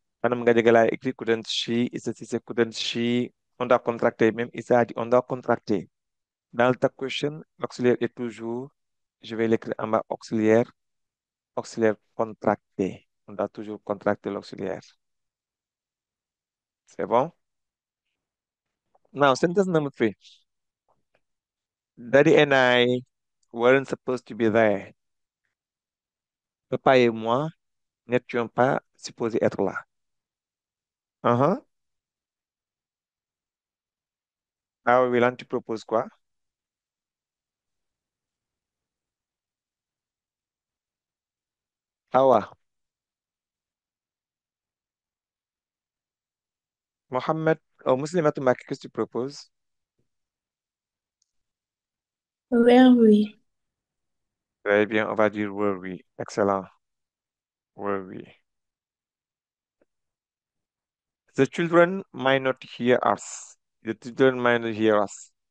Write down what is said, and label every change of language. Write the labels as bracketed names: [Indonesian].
[French] Madame Gadiaga a écrit [English] couldn't she, [French] ici c'est couldn't she, on doit contracter, même ici a dit on doit contracter. Dans le tag question, l'auxiliaire est toujours, je vais l'écrire en bas, auxiliaire contracté. On doit toujours contracter l'auxiliaire. C'est bon? [English] Now, sentence number three. Daddy and I weren't supposed to be there. [French] Papa et moi n'étions pas supposés être là. Uh-huh. Ah, Willan, tu proposes quoi? Awa, Mohamed, oh, Muslimat Maki, qu'est-ce que tu proposes? [English] Where we? [French] Très bien, on va dire [English] were we. [French] Excellent. Were we. [English] The children might not hear us. The children might not hear us.